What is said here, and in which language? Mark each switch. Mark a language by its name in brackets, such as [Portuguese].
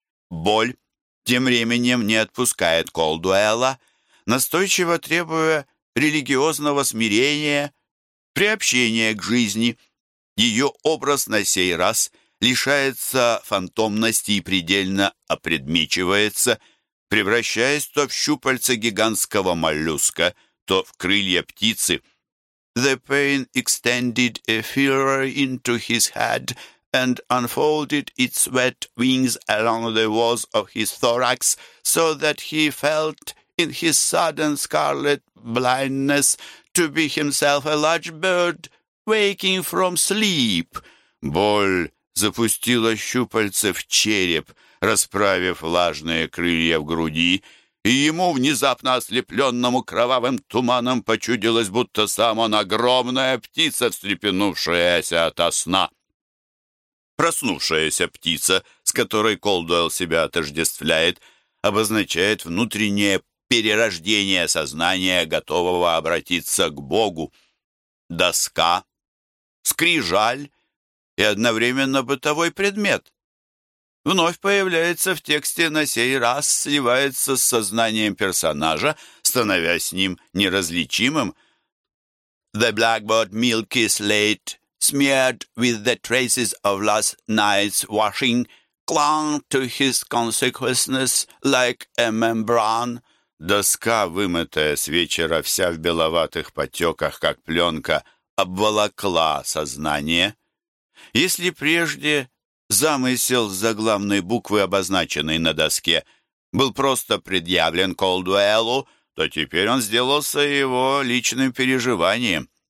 [Russian] Боль тем временем не отпускает Колдуэлла, настойчиво требуя религиозного смирения, приобщения к жизни. Ее образ на сей раз лишается фантомности и предельно опредмечивается, превращаясь то в щупальца гигантского моллюска, то в крылья птицы. [English] The pain extended a feeler into his head and unfolded its wet wings along the walls of his thorax, so that he felt in his sudden scarlet blindness to be himself a large bird waking from sleep. [Russian] Боль запустила щупальца в череп, расправив влажные крылья в груди, и ему, внезапно ослепленному кровавым туманом, почудилось, будто сам он огромная птица, встрепенувшаяся ото сна. Проснувшаяся птица, с которой Колдуэлл себя отождествляет, обозначает внутреннее перерождение сознания, готового обратиться к Богу. Доска, скрижаль и одновременно бытовой предмет вновь появляется в тексте, на сей раз сливается с сознанием персонажа, становясь с ним неразличимым. [English] The blackboard milky slate, smeared with the traces of last night's washing, clung to his consciousness like a membrane. [Russian] Доска, вымытая с вечера, вся в беловатых потеках, как пленка, обволокла сознание. Если прежде замысел заглавной буквы, обозначенной на доске, был просто предъявлен Колдуэллу, то теперь он сделался его личным переживанием.